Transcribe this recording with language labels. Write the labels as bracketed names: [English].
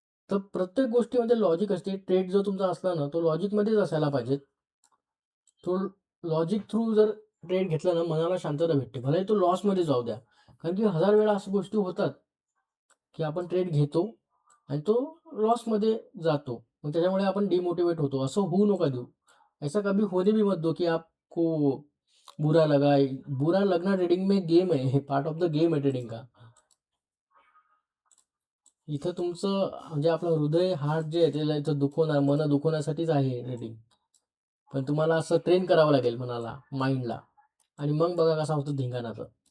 [Marathi] तर प्रत्येक गोष्टीमध्ये लॉजिक असते. ट्रेड जो तुमचा असला ना, तो लॉजिकमध्येच असायला पाहिजे. तो लॉजिक थ्रू जर ट्रेड घेतला ना, मनाला शांतता भेटते, भले तो लॉसमध्ये जाऊ द्या. कारण की 1000 वेळा अशा गोष्टी होतात की आपण ट्रेड घेतो आणि तो लॉसमध्ये जातो, मग त्याच्यामुळे आपण डिमोटिवेट होतो. असं होऊ नका देऊ. [Hindi] ऐसा कभी होने भी मत दो की आपको बुरा लगा. बुरा लगना ट्रेडिंग में [Marathi] गेम आहे, हे पार्ट ऑफ द गेम आहे [Hindi] ट्रेडिंग का. [Marathi] इथं तुमचं म्हणजे आपलं हृदय, हार्ट जे आहे त्याला इथं दुखवणार, मन दुखवण्यासाठीच आहे ट्रेडिंग. पण तुम्हाला असं ट्रेन करावं लागेल मनाला, माइंडला, आणि मग बघा कसा होतो धिंगाणाचं.